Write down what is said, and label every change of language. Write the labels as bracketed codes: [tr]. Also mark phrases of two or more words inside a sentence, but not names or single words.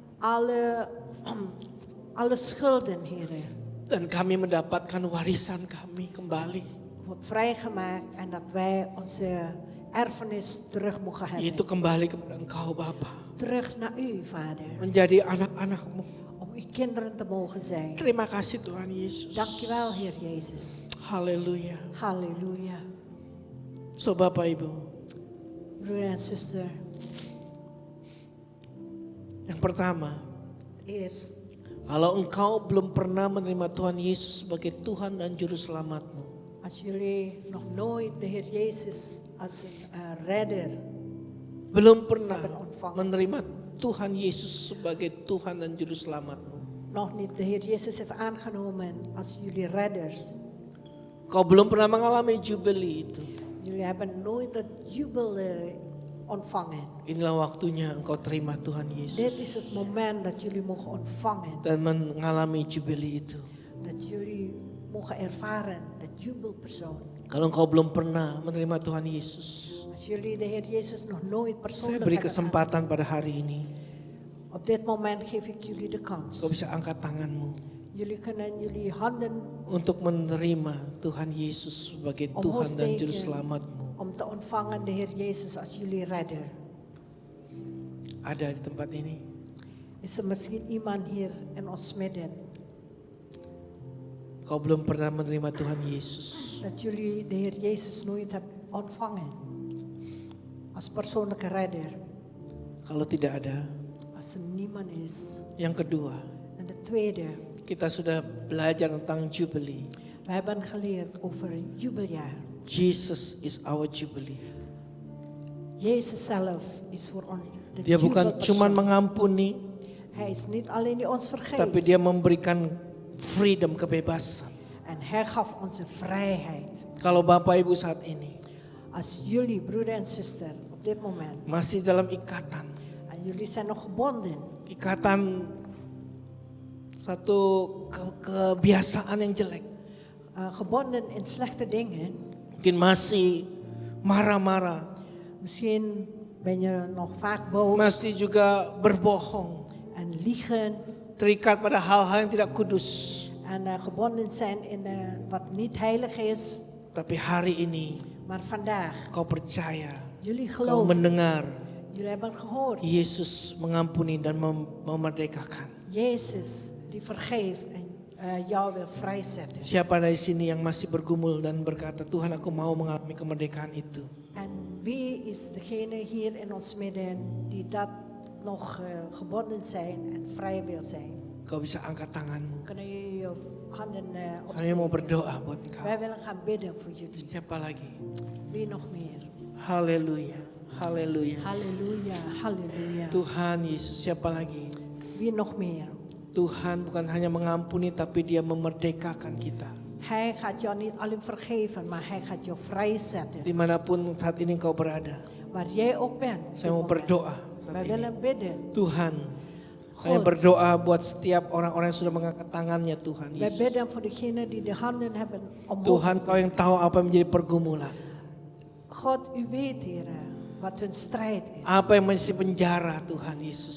[nl] Alle schulden, Heer, [id] Dan kami mendapatkan warisan kami kembali. [nl] wordt vrijgemaakt en dat wij onze erfenis terug mogen hebben. [id] Yaitu kembali kepada Engkau Bapa. [nl] Terug naar u, Vader. [id] Menjadi anak-anak-Mu. [nl] Om uw kinderen te mogen zijn. [id] Terima kasih Tuhan Yesus. [nl] Dankjewel, Heer Jezus. [id] Haleluya. [nl] Halleluja. [id] So Bapak Ibu. [nl] Broeder en zuster, [id] Yang pertama. [nl] eerst, [id] Kalau engkau belum pernah menerima Tuhan Yesus sebagai Tuhan dan Juru Selamatmu. [nl] als jullie nog nooit de Heer Jezus als een redder [id] Belum pernah [nl] hebben ontvangen. [id] menerima Tuhan Yesus sebagai Tuhan dan Juru Selamatmu. [nl] Nog niet de Heer Jezus heeft aangenomen als jullie redders. [id] Kau belum pernah mengalami jubeli itu. [nl] Jullie hebben nooit dat jubel ontvangen. [id] Inilah waktunya engkau terima Tuhan [nl] Dit [id] Yesus. [nl] is het moment dat jullie mogen ontvangen. [id] Dan mengalami jubeli itu. [nl] Dat jullie mogen ervaren, dat jubelpersoon. [id] Kalau engkau belum pernah menerima Tuhan Yesus. [nl] Als jullie de Heer Jezus nog nooit [id] Saya [nl] persoonlijk [id] beri [nl] hebben [id] kesempatan pada hari ini. [nl] op dit moment geef ik jullie de kans. [id] Kau bisa angkat tanganmu. [nl] Jullie kunnen jullie handen [id] Untuk menerima Tuhan Yesus sebagai [nl] omhoog [id] Tuhan dan Juru [nl] steken [id] Selamatmu. [nl] om te ontvangen de Heer Jezus als jullie redder. [id] Ada di tempat ini. [nl] Is er misschien iemand hier in ons midden [id] Kau belum pernah menerima Tuhan Yesus. [nl] dat jullie de Heer Jezus nooit hebben ontvangen als persoonlijke redder. [id] Kalau tidak ada. [nl] Als er niemand is. [id] Yang kedua. [nl] En de tweede, [id] Kita sudah belajar tentang Jubilee. [nl] we hebben geleerd over een jubeljaar. [en] Jesus is our Jubilee. [nl] Jezus zelf is voor ons de [id] Dia bukan cuma [nl] jubelpersoon. [id] mengampuni, [nl] Hij is niet alleen die ons [id] tapi [nl] vergeeft. [id] dia memberikan freedom, kebebasan. [nl] En hij gaf onze vrijheid. [id] Kalau Bapak Ibu saat ini [nl] Als jullie, broeder en zuster, op dit moment, [id] masih dalam ikatan, [nl] en jullie zijn nog gebonden, [id] ikatan satu kebiasaan yang jelek. [nl] gebonden in slechte dingen. [id] Mungkin masih marah-marah, [nl] Misschien ben je nog vaak boos [id] masih juga berbohong, [nl] en liegen. [id] terikat pada hal-hal yang tidak kudus. [nl] En gebonden zijn in wat niet heilig is. [id] Tapi hari ini [nl] Maar vandaag, [id] kau percaya, [nl] jullie [id] kau [nl] geloven, [id] mendengar [nl] jullie hebben gehoord. [id] Yesus mengampuni dan memerdekakan. [nl] Jezus die vergeeft en jou wil vrijzetten. [id] Siapa dari sini yang masih bergumul dan berkata, Tuhan aku mau mengalami kemerdekaan itu. [nl] En wie is degene hier in ons midden die dat nog gebonden zijn en vrij wil zijn? [id] Kau bisa angkat tanganmu. [nl] Kunnen jullie je handen [id] Kami mau [nl] opsteken? [id] berdoa buat engkau. [nl] Wij willen gaan bidden voor jullie. [id] Siapa lagi? [nl] Wie nog meer? [id] Haleluya. Haleluya. [nl] Halleluja, halleluja. [id] Tuhan Yesus, siapa lagi? [nl] Wie nog meer? [id] Tuhan bukan hanya mengampuni tapi dia memerdekakan kita. [nl] Hij gaat jou niet alleen vergeven, maar hij gaat jou vrijzetten. [id] Dimanapun saat ini engkau berada. [nl] Waar jij ook bent. op [id] Saya [nl] dit [id] mau [nl] moment. [id] berdoa [nl] Wij [id] saat ini. [nl] willen bidden. [id] Tuhan, saya [nl] God. [id] berdoa buat setiap orang-orang yang sudah mengangkat tangannya Tuhan [nl] Wij [id] Yesus. [nl] bidden voor degenen die de handen hebben omhoog. [id] Tuhan, kau yang tahu apa yang menjadi pergumulan. [nl] God, u weet, Heer, wat hun strijd is. [id] Apa yang masih penjara Tuhan Yesus.